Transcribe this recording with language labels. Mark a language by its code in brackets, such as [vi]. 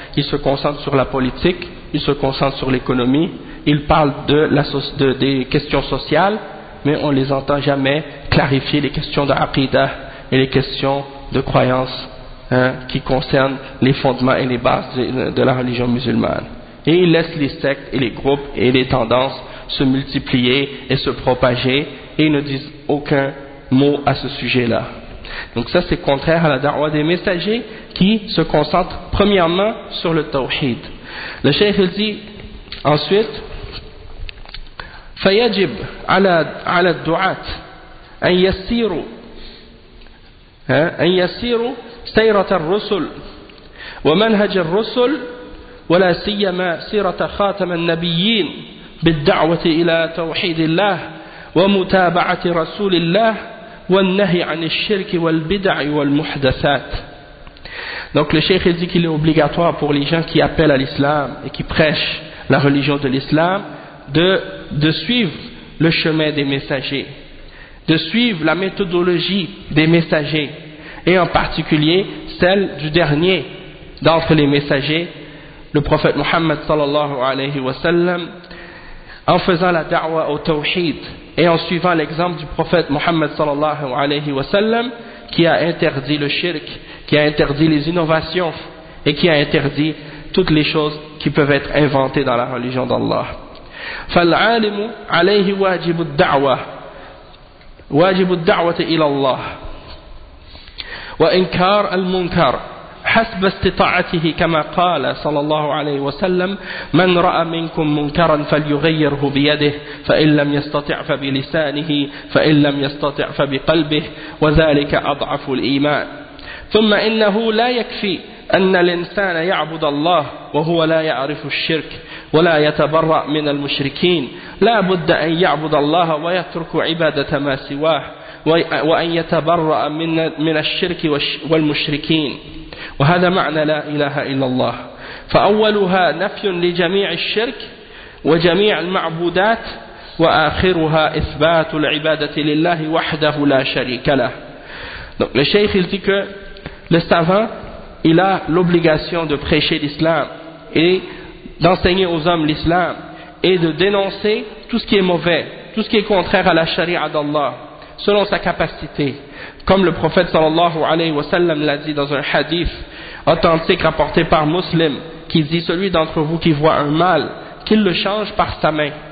[fr] Ils se concentrent sur la politique, ils se concentrent sur l'économie, ils parlent des questions sociales, mais on ne les entend jamais clarifier les questions de aqidah et les questions de croyance hein, qui concernent les fondements et les bases de la religion musulmane. Et ils laissent les sectes et les groupes et les tendances se multiplier et se propager, et ils ne disent aucun mot à ce sujet-là. Donc ça, c'est contraire à la da'wah des messagers qui se concentre premièrement sur le tawhid. Le cheikh dit ensuite [ar] « فَيَجِبْ عَلَى الدُّعَاتِ أَنْ يَسِّيرُوا أن يسيروا سيرة الرسل ومنهج الرسل ولا سيما سيرة خاتم النبيين بالدعوة إلى توحيد الله ومتابعة رسول الله والنهي عن الشرك والبدع والمحدثات. [fr] Donc le cheikh dit qu'il est obligatoire pour les gens qui appellent à l'islam et qui prêchent la religion de l'islam de suivre le chemin des messagers, de suivre la méthodologie des messagers, et en particulier celle du dernier d'entre les messagers, le prophète Muhammad sallallahu alayhi wa sallam, en faisant la da'wa au tawhid, et en suivant l'exemple du prophète Muhammad sallallahu alayhi wa sallam, qui a interdit le shirk, qui a interdit les innovations, et qui a interdit toutes les choses qui peuvent être inventées dans la religion d'Allah. [ar] فَالْعَالِمُ عَلَيْهِ وَاجِبُ الدَّعْوَةِ واجب الدعوة إلى الله وإنكار المنكر حسب استطاعته كما قال صلى الله عليه وسلم من رأى منكم منكرا فليغيره بيده فإن لم يستطع فبلسانه فإن لم يستطع فبقلبه وذلك أضعف الإيمان ثم إنه لا يكفي أن الإنسان يعبد الله وهو لا يعرف الشرك ولا يتبرأ من المشركين لا بد أن يعبد الله ويترك عبادة ما سواه وأن يتبرأ من الشرك والمشركين وهذا معنى لا إله إلا الله فأولها نفي لجميع الشرك وجميع المعبودات وآخرها إثبات العبادة لله وحده لا شريك له. [fr] Donc le cheikh il dit que le savant, il a l'obligation de prêcher l'islam et d'enseigner aux hommes l'islam et de dénoncer tout ce qui est mauvais, tout ce qui est contraire à la charia d'Allah, selon sa capacité. Comme le prophète sallallahu alayhi wa sallam l'a dit dans un hadith authentique rapporté par Muslim, qui dit « Celui d'entre vous qui voit un mal, qu'il le change par sa main.